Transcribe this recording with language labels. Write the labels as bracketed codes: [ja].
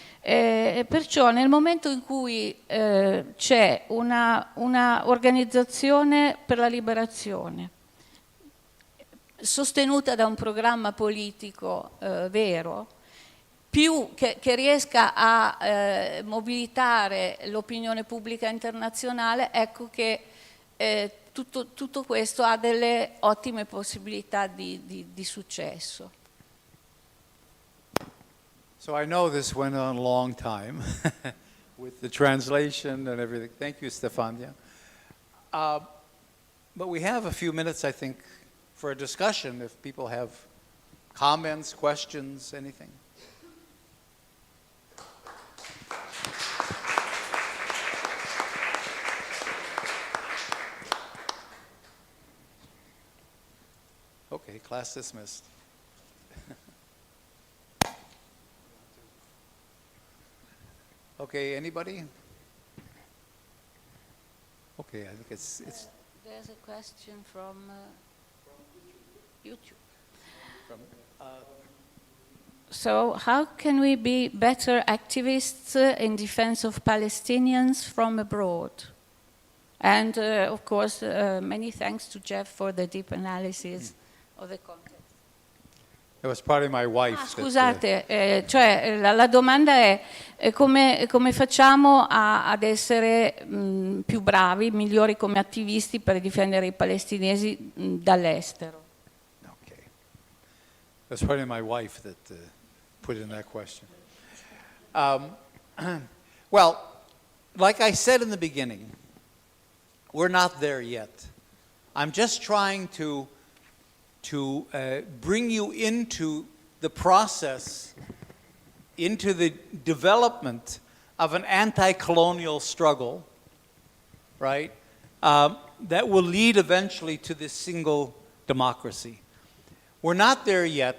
[it] Perciò nel momento in cui c'è una organizzazione per la liberazione sostenuta da un programma politico vero, più che riesca a mobilitare l'opinione pubblica internazionale, ecco che tutto questo ha delle ottime possibilità di successo. [en] So I know this went on a long time with the translation and everything. Thank you, Stefania. But we have a few minutes, I think, for a discussion if people have comments, questions, anything. Okay, class dismissed. Okay, anybody? Okay, I think it's There's a question from YouTube. So how can we be better activists in defense of Palestinians from abroad? And of course, many thanks to Jeff for the deep analysis of the context. it was probably my wife. [it] Scusate, cioè la domanda è come facciamo ad essere più bravi, migliori come attivisti per difendere i palestinesi dall'estero? [en] Okay. It was probably my wife that put in that question. Well, like I said in the beginning, we're not there yet. I'm just trying to bring you into the process, into the development of an anti-colonial struggle, right, that will lead eventually to this single democracy. We're not there yet.